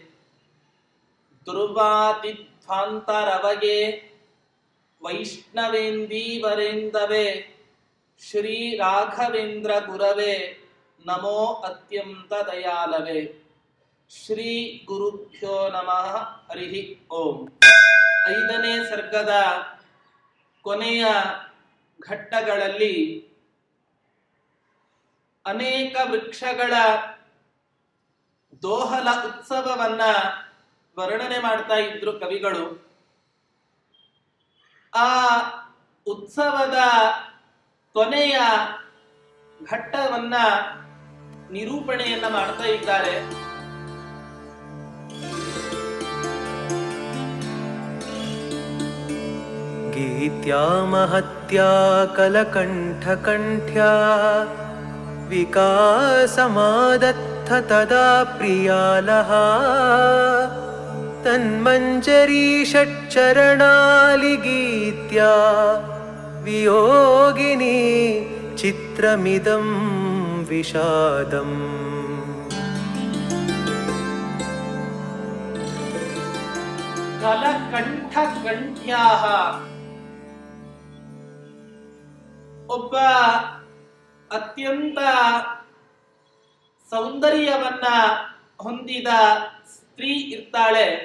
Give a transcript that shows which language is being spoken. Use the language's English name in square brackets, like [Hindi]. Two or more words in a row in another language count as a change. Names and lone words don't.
[Sanskrit] दुर्वादिध्वान्तरवये वैष्णवेन्दीवरेन्दवे श्री राघवेन्द्र गुरवे नमो अत्यन्तदयालवे. ಶ್ರೀ ಗುರುಭ್ಯೋ ನಮಃ. ಹರಿ ಓಂ. [Kannada] 5ನೇ ಸರ್ಗದ ಕೊನೆಯ ಘಟ್ಟಗಳಲ್ಲಿ ಅನೇಕ ವೃಕ್ಷಗಳ ದೋಹಲ ಉತ್ಸವವನ್ನ ವರ್ಣನೆ ಮಾಡ್ತಾ ಇದ್ರು ಕವಿಗಳು. ಆ ಉತ್ಸವದ ಕೊನೆಯ ಘಟ್ಟವನ್ನ ನಿರೂಪಣೆಯನ್ನ ಮಾಡ್ತಾ ಇದ್ದಾರೆ. [Sanskrit] गीत्या महत्या कलकण्ठकण्ठ्या विकासमादत्थ तदा प्रियालः तन्मञ्जरी षट्चरणालिगीत्या वियोगिनी चित्रमिदं विषादम्. [Kannada] ಕಲಕಂಠಕಂಠ್ಯಾಹ, ಒಬ್ಬ ಅತ್ಯಂತ ಸೌಂದರ್ಯವನ್ನ ಹೊಂದಿದ ಸ್ತ್ರೀ ಇರ್ತಾಳೆ.